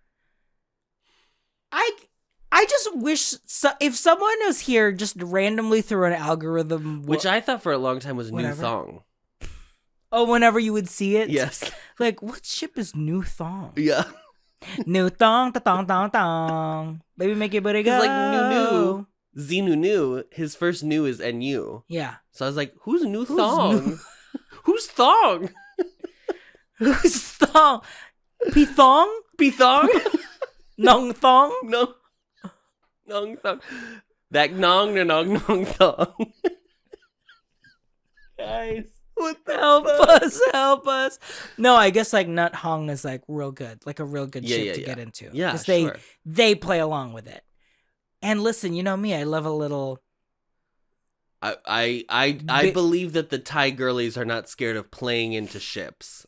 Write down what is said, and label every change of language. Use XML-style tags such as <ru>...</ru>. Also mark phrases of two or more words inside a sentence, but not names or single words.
<en>I just wish if someone was here just randomly through an algorithm, which I thought for a long time was whatever. New Thong. Oh, whenever you would see it? Yes. Like, what ship is New Thong? Yeah. New Thong, ta-thong. Baby, make your booty go. It's like Zenu. His first new is NU. Yeah. So I was like, who's New Thong? Who's Thong? Who's Thong? P-thong? P-thong? Nong Thong? No. Nong Thong. That nong na nong thong. Guys. What the help us. No, I guess like Nut Hong is like real good. Like a real good ship to get into. Yeah, sure. They play along with it. And listen, you know me, I love a little... I believe that the Thai girlies are not scared of playing into ships.</en>